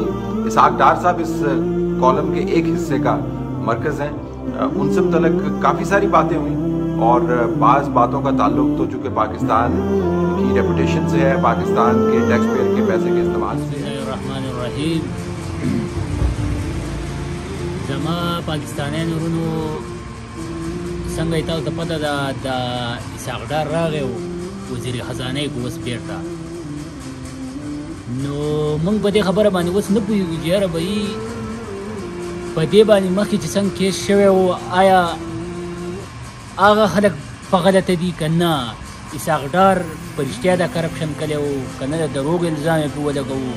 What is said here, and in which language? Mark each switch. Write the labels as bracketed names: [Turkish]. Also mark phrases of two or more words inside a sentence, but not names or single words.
[Urdu] اسحاق ڈار صاحب اس کالم کے ایک حصے کا مرکز ہیں. ان سے متعلق کافی ساری باتیں ہوئیں اور بعض باتوں کا تعلق تو چونکہ پاکستان کی ریپوٹیشن سے ہے, پاکستان کے ٹیکس پیئر کے پیسے کے استعمال سے ہے. [Arabic] الرحمن الرحیم. [Pashto] زما پاکستانیان ورونو څنګه تاسو ته پته ده د اسحاق ډار راغی وزیر خزانه کو اوس بیرته, نو موږ په دې خبره باندې اوس نه پوهېږو چې یاره به په دې باندې مخکې چې څنګه کیس شوی و آیا هغه خلک په غلطه دي که نه, اسحاق ډار په رښتیا دا کرپشن کړی و که نه, د دروغ الزام یې پرې ولګوو.